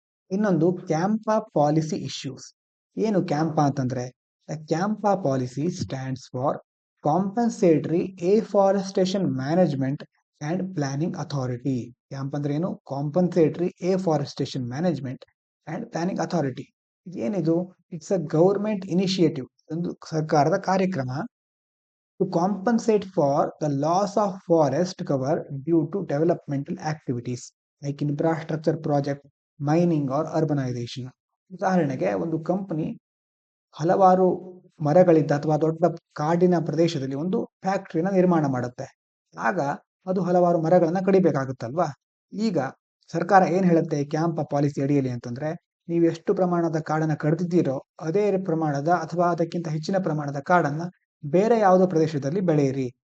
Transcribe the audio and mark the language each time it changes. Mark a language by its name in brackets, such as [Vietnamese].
[English] ಇನ್ನೊಂದು CAMPA policy issues. [Kannada] ಏನು CAMPA ಅಂತಂದ್ರೆ, [English] CAMPA policy stands for compensatory afforestation management and planning authority. [Kannada] Camp ಅಂದ್ರೆ ಏನು? [English] Compensatory afforestation management and planning authority. [Kannada] ಏನಿದು? [English] it's a government initiative, [Kannada] ಒಂದು ಸರ್ಕಾರದ ಕಾರ್ಯಕ್ರಮ [English] to compensate for the loss of forest cover due to developmental activities like infrastructure project, mining or urbanization. [Kannada] ಉದಾಹರಣೆಗೆ, ಒಂದು company ಹಲವಾರು ಮರಗಳಿದ್ದ ಅಥವಾ ದೊಡ್ಡ ಕಾಡಿನ ಪ್ರದೇಶದಲ್ಲಿ ಒಂದು ಫ್ಯಾಕ್ಟರಿನ ನಿರ್ಮಾಣ ಮಾಡುತ್ತೆ. ಆಗ ಅದು ಹಲವಾರು ಮರಗಳನ್ನ ಕಡಿಬೇಕಾಗುತ್ತಲ್ವಾ. ಈಗ ಸರ್ಕಾರ ಏನ್ ಹೇಳುತ್ತೆ ಕ್ಯಾಂಪ್ ಪಾಲಿಸಿ ಅಡಿಯಲ್ಲಿ ಅಂತಂದ್ರೆ, ನೀವು ಎಷ್ಟು ಪ್ರಮಾಣದ ಕಾಡನ್ನ ಕಡಿದಿದ್ದೀರೋ ಅದೇ ಪ್ರಮಾಣದ ಅಥವಾ ಅದಕ್ಕಿಂತ ಹೆಚ್ಚಿನ ಪ್ರಮಾಣದ ಕಾಡನ್ನ ಬೇರೆ ಯಾವುದೋ ಪ್ರದೇಶದಲ್ಲಿ ಬೆಳೆಯಿರಿ.